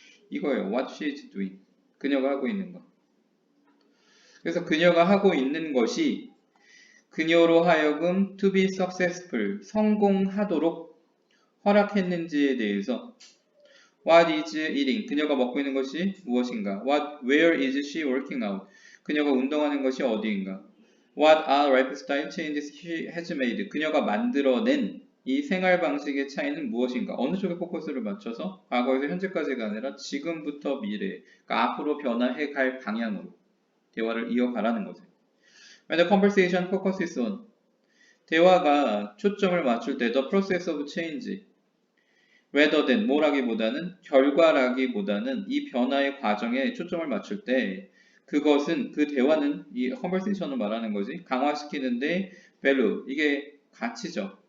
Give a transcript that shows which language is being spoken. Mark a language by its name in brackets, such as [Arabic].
[Korean] 이거예요. [English] What she is doing. [Korean] 그녀가 하고 있는 거. 그래서 그녀가 하고 있는 것이 그녀로 하여금 [English] to be successful, [Korean] 성공하도록 허락했는지에 대해서 [English] What is eating? [Korean] 그녀가 먹고 있는 것이 무엇인가? [English] Where is she working out? [Korean] 그녀가 운동하는 것이 어디인가? [English] What are lifestyle changes she has made? [Korean] 그녀가 만들어낸 이 생활 방식의 차이는 무엇인가? 어느 쪽에 포커스를 맞춰서 과거에서 현재까지가 아니라 지금부터 미래, 그러니까 앞으로 변화해 갈 방향으로 대화를 이어가라는 거죠. [English] When the conversation focuses on [Korean] 대화가 초점을 맞출 때 [English] the process of change rather than [Korean] 뭐라기보다는 결과라기보다는 이 변화의 과정에 초점을 맞출 때 그것은 그 대화는 이 conversation을 말하는 거지 강화시키는데 value 이게 가치죠.